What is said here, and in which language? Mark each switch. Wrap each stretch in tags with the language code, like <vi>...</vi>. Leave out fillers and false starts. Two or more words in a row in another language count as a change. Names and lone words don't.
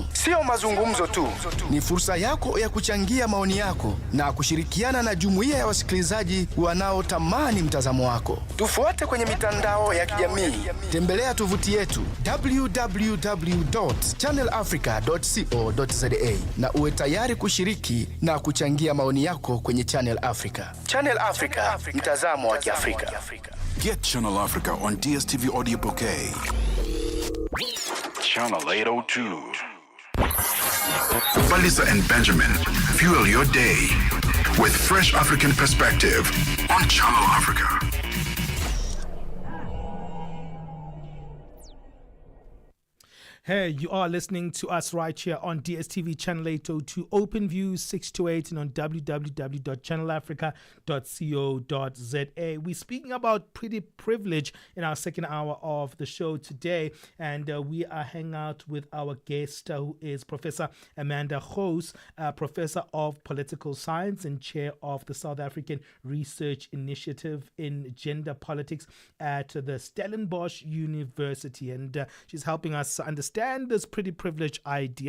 <sw>Sio mazungumzo tu, ni fursa yako ya kuchangia maoni yako na kushirikiana na jumuiya ya wasikilizaji wanaotamani mtazamo wako. Tufuate kwenye mitandao ya kijamii. Tembelea tovuti yetu www.channelafrica.co.za na uwe tayari kushiriki na kuchangia maoni yako kwenye Channel Africa. Channel Africa, mtazamo wa Kiafrika.</sw> <en>Get Channel Africa on DSTV Audio Bouquet. Channel 802. Palesa and Benjamin, fuel your day with fresh African perspective on Channel Africa. Hey, you are listening to us right here on DSTV Channel 802, OpenView 6 to 8, and on www.channelafrica.co.za. We're speaking about pretty privilege in our second hour of the show today, and we are hanging out with our guest, who is Professor Amanda Gous, Professor of Political Science and Chair of the South African Research Initiative in Gender Politics at the Stellenbosch University, and she's helping us understand this pretty privilege idea.</en>